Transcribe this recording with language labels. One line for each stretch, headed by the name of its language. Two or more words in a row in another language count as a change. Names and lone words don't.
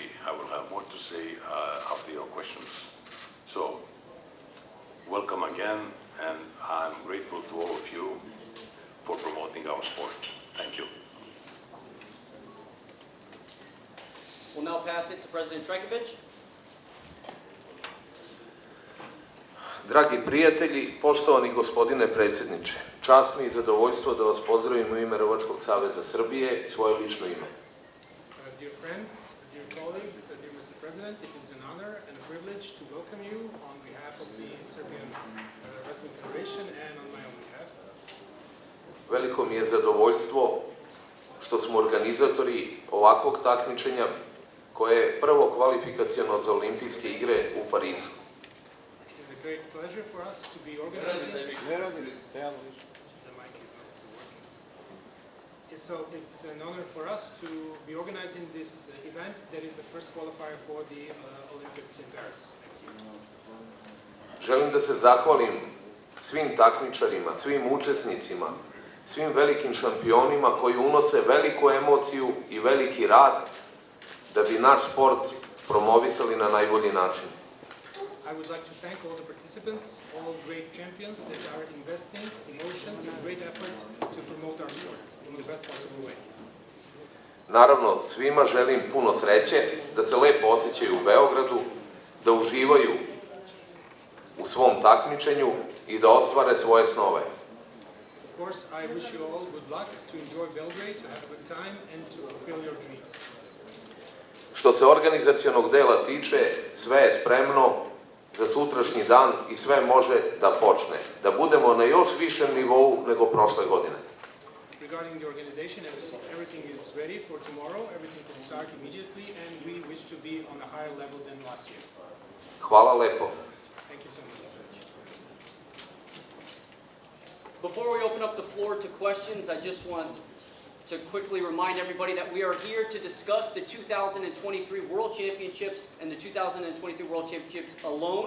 English: After your questions. So, welcome again, and I'm grateful to all of you for promoting our sport. Thank you. We'll now pass it to President Trajković.
Serbian: Dragi prijatelji, poštovani gospodine predsjedniče, čast mi i zadovoljstvo da vas pozdravim u ime Rvačkog saveza Srbije i svoje lično ime.
English: Dear friends, dear colleagues, dear Mr. President, it is an honor and a privilege to welcome you on behalf of the Serbian Wrestling Federation and on my own behalf.
Serbian: Veliko mi je zadovoljstvo što smo organizatori ovakvog takmičenja koje je prvo kvalifikaciono za olimpijske igre u Parizu.
English: It is a great pleasure for us to be organizing. So it's an honor for us to be organizing this event that is the first qualifier for the Olympics in Paris next year.
Serbian: Želim da se zahvalim svim takmičarima, svim učesnicima, svim velikim šampionima koji unose veliku emociju i veliki rad da bi naš sport promovisali na najbolji način.
English: I would like to thank all the participants, all great champions that are investing emotions and great effort to promote our sport in the best possible way.
Serbian: Naravno, svima želim puno sreće, da se lepo osjećaju u Beogradu, da uživaju u svom takmičenju i da ostvare svoje snove.
English: Of course, I wish you all good luck to enjoy Belgrade, to have a good time and to fulfill your dreams.
Serbian: Što se organizacionog dela tiče, sve je spremno za sutrašnji dan i sve može da počne, da budemo na još višem nivou nego prošle godine.
English: Regarding the organization, everything is ready for tomorrow. Everything can start immediately, and we wish to be on a higher level than last year.
Serbian: Hvala lepo.
English: Thank you so much. Before we open up the floor to questions, I just want to quickly remind everybody that we are here to discuss the 2023 World Championships and the 2023 World Championships alone.